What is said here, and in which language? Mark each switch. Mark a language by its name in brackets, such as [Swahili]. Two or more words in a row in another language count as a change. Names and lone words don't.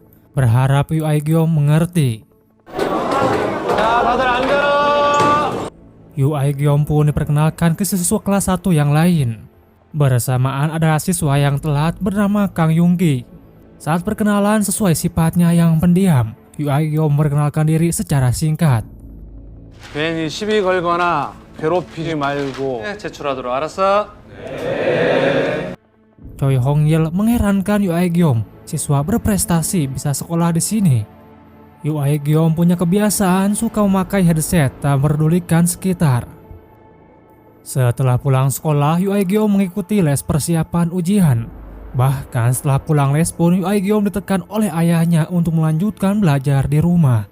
[Indonesian] Berharap Yu Ae-gyeom mengerti. Yu Ae-gyeom pun diperkenalkan ke siswa kelas 1 yang lain. Bersamaan ada siswa yang telat bernama Kang Young-gi. Saat perkenalan sesuai sifatnya yang pendiam, Yu Ae-gyeom memperkenalkan diri secara singkat. [Korean] 괜히 시비 걸거나 괴롭히지 말고 제출하도록 알았어? [Indonesian] Choi Hong-il mengherankan Yu Ae-gyeom, siswa berprestasi bisa sekolah di sini. Yu Ae-gyeom punya kebiasaan suka memakai headset tak memperdulikan sekitar. Setelah pulang sekolah, Yu Ae-gyeom mengikuti les persiapan ujian. Bahkan setelah pulang les pun Yu Ae-gyeom ditekan oleh ayahnya untuk melanjutkan belajar di rumah.